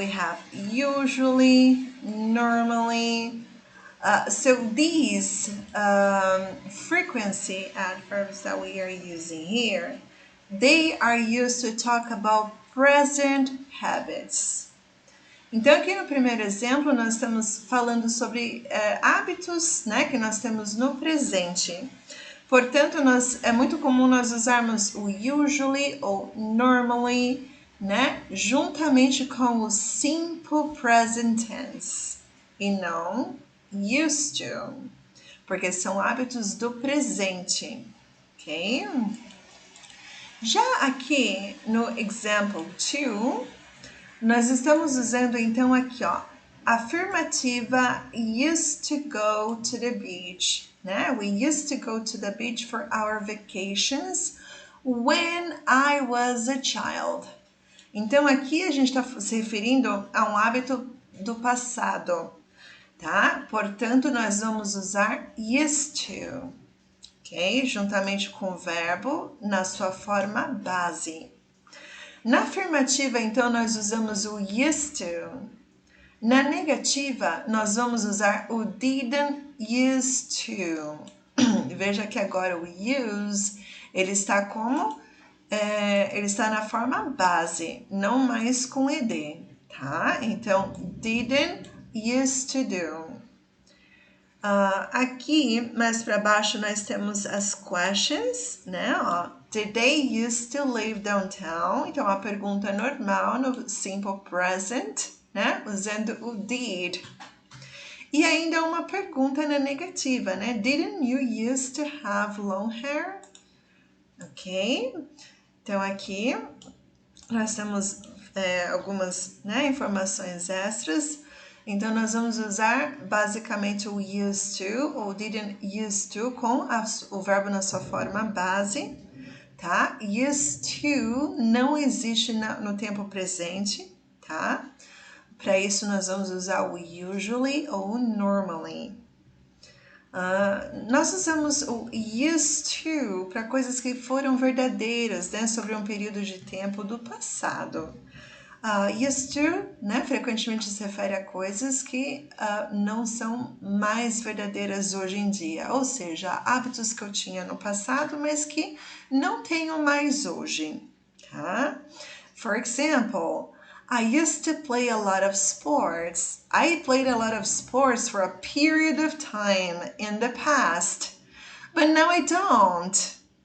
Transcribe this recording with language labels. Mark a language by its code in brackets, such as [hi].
[en] We have usually, normally. So these frequency adverbs that we are using here, they are used to talk about present habits. [pt] Então, aqui no primeiro exemplo, nós estamos falando sobre hábitos, né, que nós temos no presente. Portanto, é muito comum nós usarmos o usually ou normally, né, juntamente com o simple present tense e não used to, porque são hábitos do presente, ok? Já aqui no example 2, nós estamos usando então aqui, ó, afirmativa [en] used to go to the beach, [pt] né? [en] We used to go to the beach for our vacations when I was a child. [pt] Então aqui a gente está se referindo a um hábito do passado, tá? Portanto, nós vamos usar used to, ok? Juntamente com o verbo na sua forma base. Na afirmativa, então, nós usamos o used to. Na negativa, nós vamos usar o didn't used to. Veja que agora o use, ele está como? Ele está na forma base, não mais com ed, tá? Então, [en] didn't used to do. [pt] Aqui, mais para baixo, nós temos as questions, né? [en] Ó, did they used to live downtown? [pt] Então, a pergunta normal no simple present, né? Usando o did. E ainda uma pergunta na negativa, né? [en] Didn't you used to have long hair? Ok? [pt] Então, aqui, nós temos algumas, né, informações extras. Então, nós vamos usar basicamente o used to ou didn't used to com o verbo na sua forma base, tá? Used to não existe no tempo presente, tá? Para isso, nós vamos usar o usually ou o normally. Nós usamos o used to para coisas que foram verdadeiras, né? Sobre um período de tempo do passado. Used to, né, frequentemente se refere a coisas que não são mais verdadeiras hoje em dia, ou seja, hábitos que eu tinha no passado, mas que não tenho mais hoje, tá? [en] For example, I used to play a lot of sports. I played a lot of sports for a period of time in the past, but now I don't.